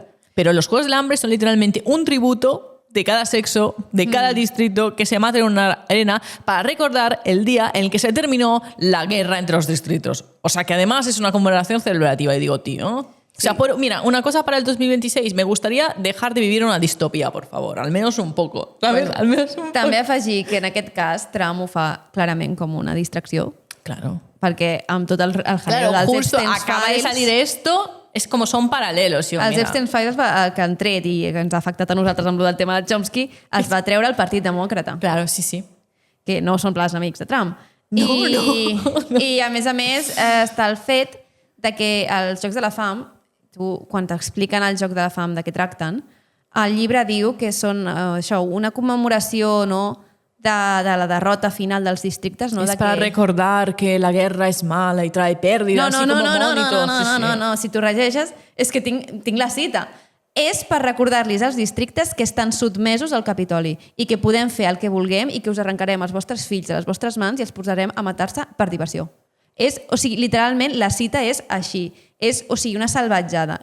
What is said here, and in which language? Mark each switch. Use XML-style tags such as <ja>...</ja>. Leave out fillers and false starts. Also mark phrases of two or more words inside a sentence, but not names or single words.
<es>Pero los Juegos del Hambre son literalmente un tributo de cada sexo, de cada distrito, que se mata en una arena para recordar el día en el que se terminó la guerra entre los distritos. O sea que además es una conmemoración celebrativa. Y digo, tío... O sea, mira, una cosa para el 2026, me gustaría dejar de vivir una distopia, por favor, al menos un poco. ¿Sabes? Bueno,</es> <ca>almenys un també afegir que en aquest cas Trump ho fa clarament com una distracció,</ca> <es>Claro.</es> <ca>perquè amb tot el jaleo</ca> <es>Claro,</es> <ca>dels</ca> <es>justo</es> <ca>Epstein</ca> <es>acaba de</es> <ca>Files,</ca> <es>salir esto, es como son paralelos.</es> <ca>els Epstein Files que han tret i que ens ha afectat a nosaltres amb el tema de Chomsky, es va treure el Partit Demòcrata,</ca> <es>Claro, sí, sí.</es> <ca>que no són plans amics de Trump. I a més, està el fet de que els Jocs de la Fam, quan t'expliquen el Joc de la Fam de què tracten, el llibre diu que són això, una commemoració, no?, de la derrota final dels districtes. No?</ca> <es>Es de para que... recordar que la guerra es mala y trae pérdidas.</es> <ca>No, si tu regeixes, és que tinc la cita. És per recordar-los als districtes que estan sotmesos al Capitoli i que podem fer el que vulguem i que us arrencarem els vostres fills de les vostres mans i els posarem a matar-se per diversió. O sigui, literalment, la cita és així. És, o sigui, una salvatjada.</ca>